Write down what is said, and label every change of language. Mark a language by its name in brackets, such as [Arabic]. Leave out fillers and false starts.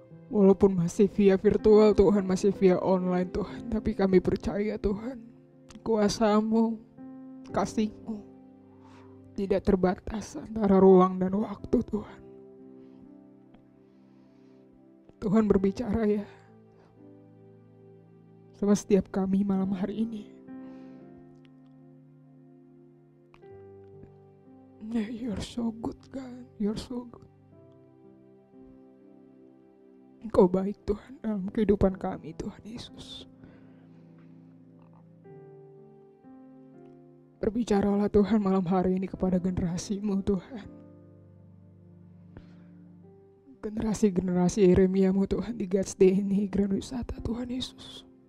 [Indonesian] Walaupun masih via virtual Tuhan, masih via online Tuhan, tapi kami percaya Tuhan, kuasa-Mu, kasih-Mu tidak terbatas antara ruang dan waktu Tuhan. Tuhan berbicara ya sama setiap kami malam hari ini. [English] You're so good God, you're so good. [Indonesian] Engkau baik Tuhan dalam kehidupan kami Tuhan Yesus. Berbicaralah Tuhan malam hari ini kepada generasi-Mu Tuhan. Generasi-generasi Yeremia-Mu Tuhan di God's Day ini, Grand Wisata Tuhan Yesus.